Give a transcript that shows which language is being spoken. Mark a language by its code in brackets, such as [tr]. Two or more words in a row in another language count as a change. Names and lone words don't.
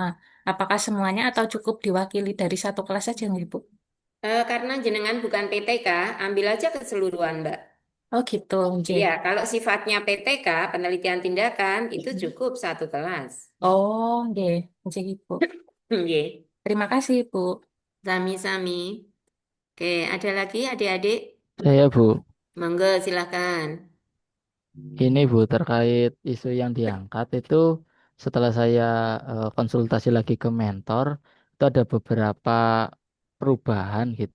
[id] Apakah semuanya atau cukup diwakili dari satu kelas saja nih Bu? Karena jenengan bukan PTK, ambil aja keseluruhan, Mbak. Oh gitu, Iya, J. kalau sifatnya PTK, penelitian tindakan, itu cukup satu kelas. Oh, J. J, Bu. Oke, Terima kasih, Bu. sami-sami. Oke, ada lagi adik-adik? Saya, Bu. Monggo, silakan. Ini, Bu, terkait isu yang diangkat itu setelah saya konsultasi lagi ke mentor, itu ada beberapa perubahan gitu.